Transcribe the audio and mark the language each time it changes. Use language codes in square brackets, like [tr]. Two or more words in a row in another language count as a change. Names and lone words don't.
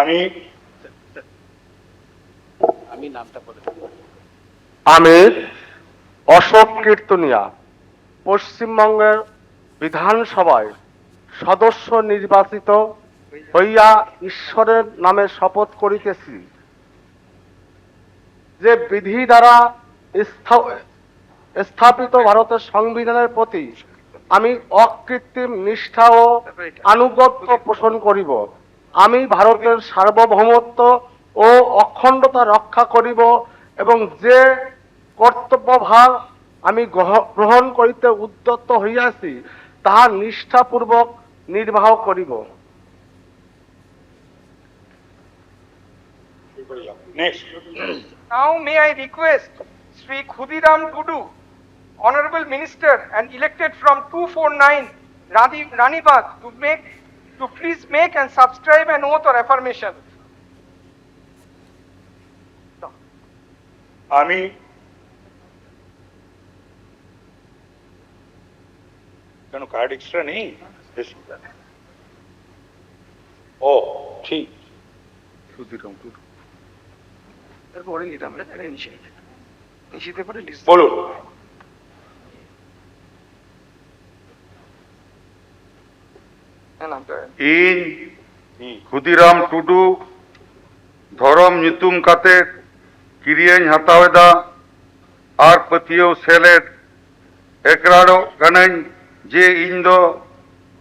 [bn] আমি অশোক কীর্তনিয়া পশ্চিমবঙ্গের বিধানসভায় সদস্য নির্বাচিত হইয়া ঈশ্বরের নামে শপথ করিতেছি যে বিধি দ্বারা স্থাপিত ভারতের সংবিধানের প্রতি আমি অকৃত্রিম নিষ্ঠা ও আনুগত্য পোষণ করিব। আমি ভারতের সার্বভৌমত্ব ও অখণ্ডতা রক্ষা করিব এবং যে কর্তব্যভার আমি গ্রহণ করিতে উদ্যত হইয়াছি তাহা নিষ্ঠাপূর্বক নির্বাহ করিব। [en] Next. Now may I request Sri Khudiram Tudu, Honorable Minister and elected from 249 Ranibagh, to please make and subscribe an oath or affirmation. [bn] আমি কেন [en] card extra [bn] নেই? ও ঠিক বলুন। [sat] ᱤᱧ ᱠᱷᱩᱫᱤᱨᱟᱢ ᱴᱩᱰᱩ ᱫᱷᱚᱨᱚᱢ ᱧᱩᱛᱩᱢ ᱠᱟᱛᱮᱫ ᱠᱤᱨᱤᱭᱟᱹᱧ ᱦᱟᱛᱟᱣᱮᱫᱟ ᱟᱨ ᱯᱟᱹᱛᱭᱟᱹᱣ ᱥᱮᱞᱮᱫ ᱮᱠᱨᱟᱲᱚᱜ ᱠᱟᱹᱱᱟᱹᱧ ᱡᱮ ᱤᱧ ᱫᱚ